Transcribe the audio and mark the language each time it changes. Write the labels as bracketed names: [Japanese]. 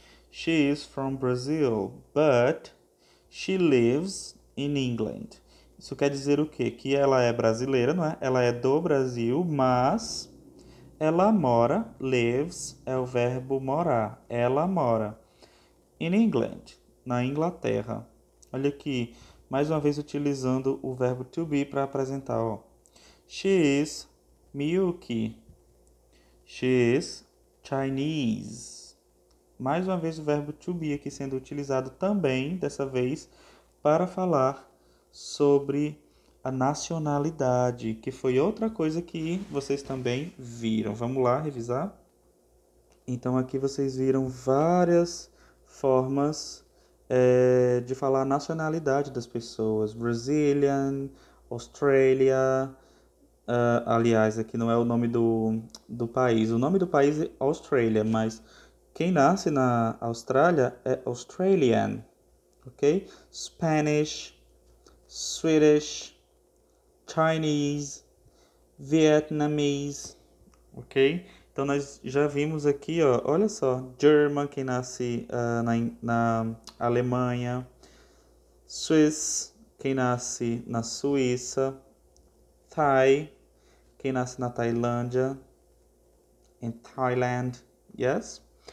[English] She is from Brazil, but she lives in England. [Portuguese] Isso quer dizer o quê? Que ela é brasileira, não é? Ela é do Brasil, mas ela mora, lives é o verbo morar. Ela mora [English] in England, [Portuguese] na Inglaterra. Olha aqui, mais uma vez utilizando o verbo to be para apresentar, ó. [English] She is Miyuki. She is Chinese. [Portuguese] Mais uma vez o verbo to be aqui sendo utilizado também, dessa vez, para falar sobre a nacionalidade, que foi outra coisa que vocês também viram. Vamos lá revisar? Então aqui vocês viram várias formas de falar a nacionalidade das pessoas. Brazilian, Australia. Aliás, aqui não é o nome do país. O nome do país é Australia, mas quem nasce na Austrália é Australian, ok? [English] Spanish, Swedish, Chinese, Vietnamese, ok? [Portuguese] Então nós já vimos aqui, ó, olha só, German, quem nasce na Alemanha, Swiss, quem nasce na Suíça, Thai, quem nasce na Tailândia, em Thailand, yes?